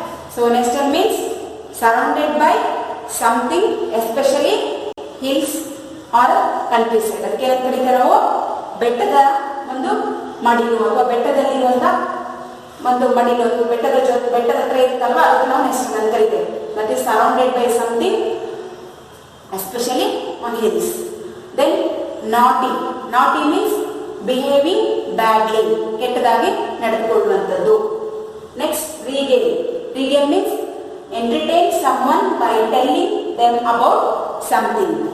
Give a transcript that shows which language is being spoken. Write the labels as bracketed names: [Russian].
[English] So nestle means surrounded by something, especially hills or countryside. [Kannada] ಅದಕ್ಕೆ ಏನು ಕರೀತಾರೆ ನಾವು ಬೆಟ್ಟದ ಒಂದು ಮಡಿಲು ಅಥವಾ ಬೆಟ್ಟದಲ್ಲಿರುವಂತ ಒಂದು ಮಡಿಲು, ಬೆಟ್ಟದ ಹತ್ರ ಇರುತ್ತಲ್ವಾ ಅದಕ್ಕೆ ನಾವು ನೆಸ್ಟಲ್ ಅಂತ ಕರೀತೇವೆ. [English] That is surrounded by something especially on hills. Then naughty. Naughty means behaving badly, [Kannada] ಕೆಟ್ಟದಾಗಿ ನಡೆದುಕೊಳ್ಳುವಂಥದ್ದು. [English] Next regain. Regain means entertain someone by telling them about something.